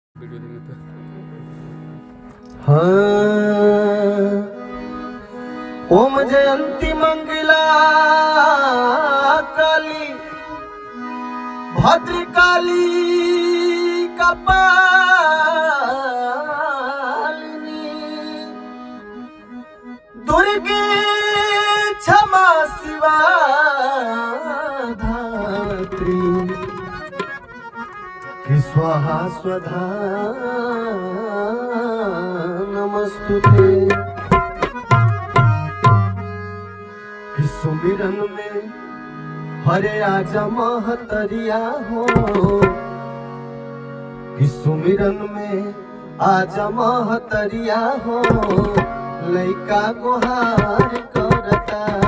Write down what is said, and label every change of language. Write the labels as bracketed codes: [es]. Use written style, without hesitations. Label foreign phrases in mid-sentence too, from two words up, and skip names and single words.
[sa] हाँ, ओम जयंती मंगला काली भद्रकाली कपालिनी दुर्गे क्षमा शिवा धात्री स्वाहा स्वधा नमस्तुते। [hne] सुमिरन में हरे आजा महतरिया हो, सुमिरन में आजा महतरिया हो, लइका गोहार करता।